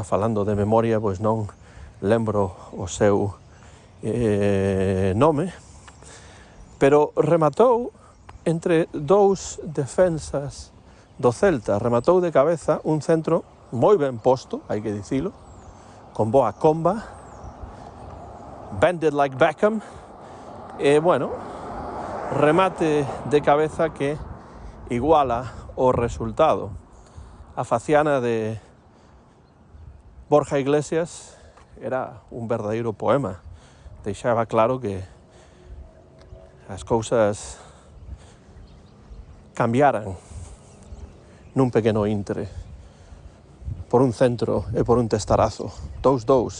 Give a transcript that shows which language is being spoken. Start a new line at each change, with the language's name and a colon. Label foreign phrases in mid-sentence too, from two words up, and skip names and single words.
Galician: falando de memoria, pois non lembro o seu nome, pero rematou entre dous defensas do Celta, rematou de cabeza un centro moi ben posto, hai que dicilo, con boa comba,
English: bended like Beckham,
Galician: e bueno, remate de cabeza que iguala o resultado. A faciana de Borja Iglesias era un verdadeiro poema, deixaba claro que as cousas cambiaran nun pequeno intre, por un centro e por un testarazo, 2-2.